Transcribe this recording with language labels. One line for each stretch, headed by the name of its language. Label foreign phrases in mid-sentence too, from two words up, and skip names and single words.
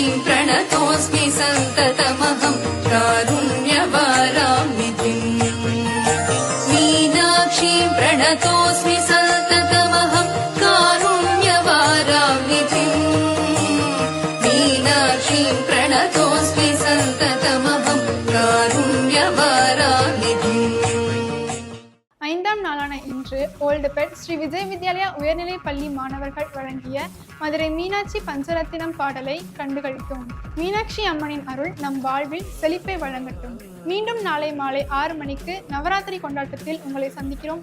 Sanskrit: प्रणतोऽस्मि सन्ततमहं कारुण्यवारामिधिम् मीनाक्षीं प्रणतोऽस्मि सन्ततमहं कारुण्यवारामिधिम् मीनाक्षीं प्रणतोऽस्मि सन्ततमहं कारुण्यवारामिधिम्.
Tamil: ஐந்தாம் நாளான இன்று ஓல்டுபேட் ஸ்ரீ விஜய் வித்யாலயா உயர்நிலை பள்ளி மாணவர்கள் வழங்கிய மதுரை மீனாட்சி பஞ்சரத்தினம் பாடலை கண்டுகளித்தோம். மீனாட்சி அம்மனின் அருள் நம் வாழ்வில் செழிப்பை வழங்கட்டும். மீண்டும் நாளை மாலை 6 மணிக்கு நவராத்திரி கொண்டாட்டத்தில் உங்களை சந்திக்கிறோம்.